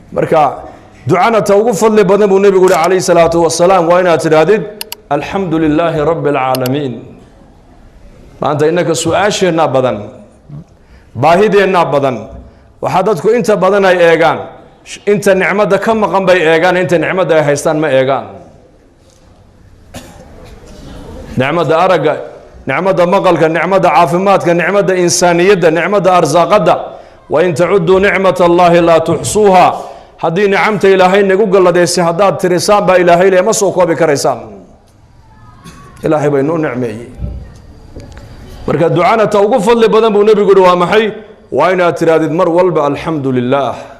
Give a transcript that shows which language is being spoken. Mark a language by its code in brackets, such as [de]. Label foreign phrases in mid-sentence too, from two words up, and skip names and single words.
[so] marka ducana ta ugu fadli badan buu nabigu [ar] عليه الصلاة والسلام [so] waa inaad tirahdid [ar] الحمد لله رب العالمين [so] maanta inaka su'aasheena badan baahideena badan waxa dadku inta badan ay eegaan inta nicmada ka maqan bay eegaan inta nicmada ay haystaan ma eegaan nicmada araga nicmada maqalka nicmada caafimaadka nicmada insaaniyada nicmada arsaaqada [ar] وإن تعدوا نعمة الله لا تحصوها [so] hadii nicamta ilaahay nagu galadeysay hadaad tirisaan ba ilaahay leema soo koobi karaysaan ilaahay bay noo nicmeeyay marka ducana ta ugu fadli badan buu nabigu waa maxay waa inaad tiraadid mar walba alxamdulillaah